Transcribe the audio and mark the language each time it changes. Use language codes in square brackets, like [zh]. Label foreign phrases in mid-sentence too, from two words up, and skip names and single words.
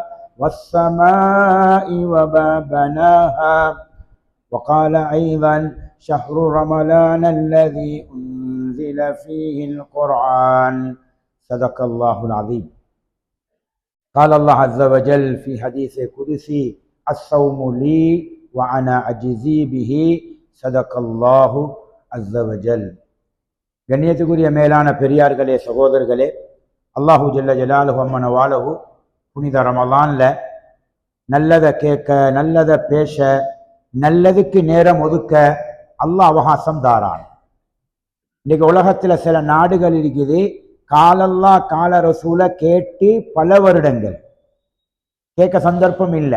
[ar] والسماء وما بناها وقال أيضا شهر رمضان الذي أنزل فيه القرآن صدق الله العظيم. قال الله عز وجل في حديث قدسي الصوم لي وأنا أجزي به صدق الله عز وجل. [ta] கண்ணியத்துக்குரிய மேலான பெரியார்களே, சகோதரர்களே, [ar] الله جل جلاله عم نواله [ta] புனித ரமலான்ல நல்லதை கேட்க, நல்லதை பேச, நல்லதுக்கு நேரம் ஒதுக்க அல்லாஹ் அவகாசம் தாரான். இன்னைக்கு உலகத்துல சில நாடுகள் இருக்குது, [ar] قال الله قال الرسول [ta] கேட்டு பல வருடங்கள் கேட்க சந்தர்ப்பம் இல்லை.